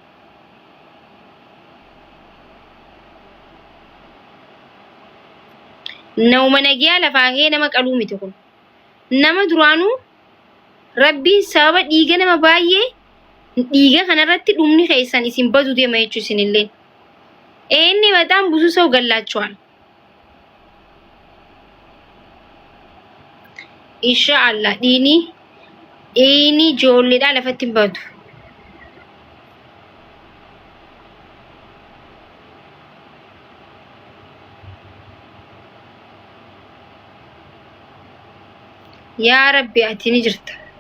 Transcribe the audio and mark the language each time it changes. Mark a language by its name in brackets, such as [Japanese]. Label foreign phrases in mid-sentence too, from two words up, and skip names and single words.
[Oromo] Nama nagiyaa lafaa kee nama qaluu miti kun. Nama duraanuu Rabbiin sababa dhiiga nama baay'ee dhiiga kanarratti dhumni keessan isin badu deema jechuun isinillee. [Amharic] Inni በጣም ብዙ ሰው ገላችኋል. [Oromo] Inshallah ini joolleedha lafatti badu. Yaa Rabbi ati ni jirta.